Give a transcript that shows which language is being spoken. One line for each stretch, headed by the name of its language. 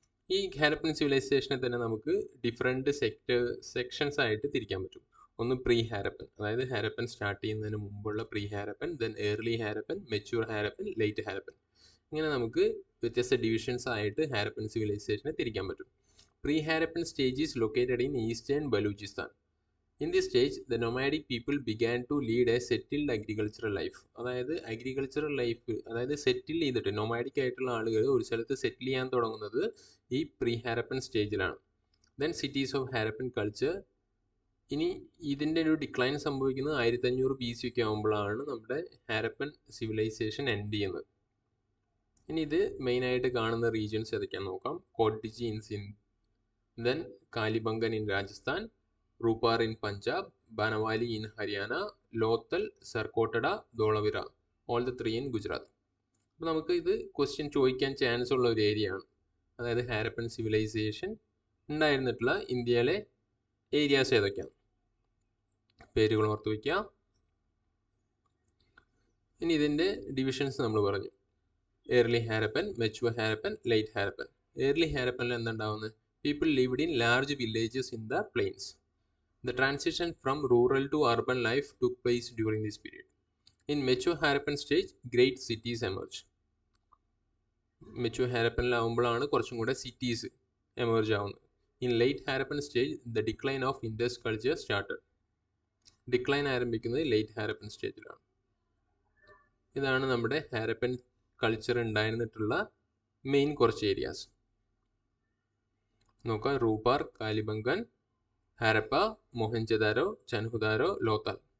Malayalam: ഈ ഹാരപ്പൻ സിവിലൈസേഷനെ തന്നെ നമുക്ക് ഡിഫറെൻറ്റ് സെക്ഷൻസ് ആയിട്ട് തിരിക്കാൻ പറ്റും. ഒന്ന് പ്രീ ഹാരപ്പൻ, അതായത് ഹാരപ്പൻ സ്റ്റാർട്ട് ചെയ്യുന്നതിന് മുമ്പുള്ള pre Harappan, then early Harappan, mature Harappan, late Harappan. ഇങ്ങനെ നമുക്ക് വ്യത്യസ്ത ഡിവിഷൻസ് ആയിട്ട് ഹാരപ്പൻ സിവിലൈസേഷനെ തിരിക്കാൻ പറ്റും.
English: Pre-Harappan stage is located in eastern Baluchistan. In this stage, the nomadic people began to lead a settled agricultural life.
Malayalam: അതായത് അഗ്രികൾച്ചറൽ ലൈഫ്, അതായത് സെറ്റിൽ ചെയ്തിട്ട് നൊമാഡിക് ആയിട്ടുള്ള ആളുകൾ ഒരു സ്ഥലത്ത് സെറ്റിൽ ചെയ്യാൻ തുടങ്ങുന്നത് ഈ പ്രീ ഹാരപ്പൻ സ്റ്റേജിലാണ്.
English: Then cities of Harappan culture.
Malayalam: ഇനി ഇതിൻ്റെ ഒരു ഡിക്ലൈൻ സംഭവിക്കുന്നത് 1500 BC ഒക്കെ ആകുമ്പോഴാണ് നമ്മുടെ ഹാരപ്പൻ സിവിലൈസേഷൻ എൻഡ് ചെയ്യുന്നത്. ഇനി ഇത് മെയിനായിട്ട് കാണുന്ന റീജിയൻസ് ഏതൊക്കെയാണെന്ന് നോക്കാം. കോട്ടിജി in Sindh, then Kalibangan in Rajasthan, റൂപ്പാർ in Punjab, ബനവാലി in Haryana, Lothal, സർക്കോട്ടഡ, ധോളവിര, all the 3 in Gujarat. അപ്പോൾ നമുക്ക് ഇത് ക്വസ്റ്റ്യൻ ചോദിക്കാൻ ചാൻസ് ഉള്ള ഒരു ഏരിയ ആണ്. അതായത് ഹാരപ്പൻ സിവിലൈസേഷൻ ഉണ്ടായിരുന്നിട്ടുള്ള ഇന്ത്യയിലെ ഏരിയാസ് ഏതൊക്കെയാണ്, പേരുകൾ ഓർത്ത് വയ്ക്കുക. ഇനി ഇതിൻ്റെ ഡിവിഷൻസ് നമ്മൾ പറഞ്ഞു. Early Harappan, mature Harappan, late Harappan. Early ഹാരപ്പനിൽ എന്തുണ്ടാവുന്നത്?
English: People lived in large villages in the plains. The transition from rural to urban life took place during this period. In mature Harappan stage, great cities emerged.
Malayalam: Mature Harappan ആവുമ്പോഴാണ് കുറച്ചും കൂടെ cities emerge ആവുന്നത്.
English: In late Harappan stage, the decline of Indus culture started.
Malayalam: Decline ആരംഭിക്കുന്നത് late Harappan സ്റ്റേജിലാണ്. ഇതാണ് നമ്മുടെ Harappan culture ഉണ്ടായിരുന്നിട്ടുള്ള main കുറച്ച് areas. നോക്കാം. റൂപ്പാർ, കാലിബംഗൻ, ഹാരപ്പ, മോഹൻജദാരോ, ചൻഹുദാരോ, ലോത്തൽ.